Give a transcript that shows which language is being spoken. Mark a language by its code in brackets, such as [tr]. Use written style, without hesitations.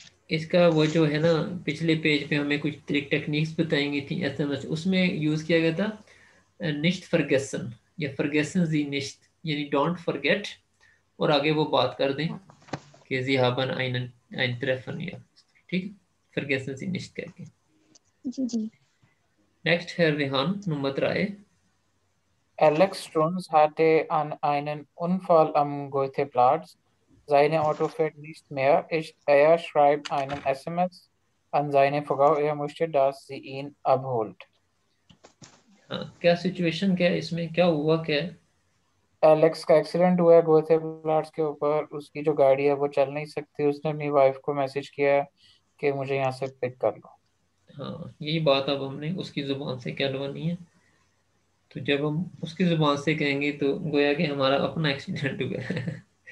[hi] इसका वो जो है ना, पिछले पेज पे हमें कुछ टेक्निक्स बताएंगी थी एसएमएस, उसमें यूज किया गया था [de] निश्ट फॉरगेसन [hi] या फॉरगेसन जी निश्ट, यानी [en] don't forget, [hi] और आगे वो बात कर दें कि [de] जी haben ein Treffen, [hi] या ठीक, [de] फॉरगेसन जी निश्ट [hi] करके। जी। नेक्स्ट है Rehan number 3. [de] Alex Strunz hatte an einen Unfall am Goetheplatz. Seine Auto fährt nicht mehr. Er schreibt einen SMS an seine Frau. Er möchte, dass sie ihn abholt. [hi] हाँ, क्या situation क्या है इसमें, क्या हुआ क्या है? एलेक्स का एक्सीडेंट हुआ है गोएथेप्लाट्स के ऊपर। उसकी जो गाड़ी है वो चल नहीं सकती। उसने अपनी वाइफ को मैसेज किया है कि मुझे यहाँ से पिक कर लो। हाँ, यही बात अब हमने उसकी जुबान से कहलवानी है। तो जब हम उसकी जुबान से कहेंगे तो गोया कि हमारा अपना एक्सीडेंट हुआ है।